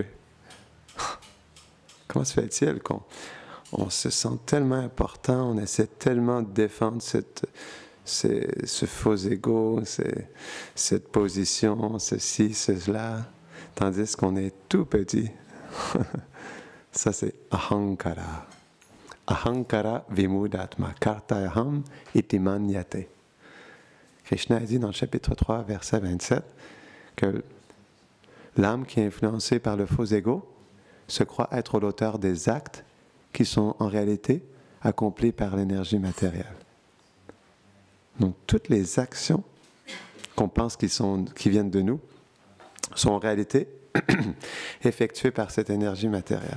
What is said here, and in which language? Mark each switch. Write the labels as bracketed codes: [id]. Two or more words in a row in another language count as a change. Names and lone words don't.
[fr] Comment se fait-il qu'on se sent tellement important, on essaie tellement de défendre ce faux ego, cette position, ceci, cela, tandis qu'on est tout petit. Ça, c'est ahankara. [sa] अहङ्कारविमूढात्मा कर्ताहम् इति मन्यते. [fr] Krishna a dit dans le chapitre 3, verset 27, que l'âme qui est influencée par le faux ego se croit être l'auteur des actes qui sont en réalité accomplis par l'énergie matérielle. Donc, toutes les actions qu'on pense qui viennent de nous sont en réalité effectuées par cette énergie matérielle.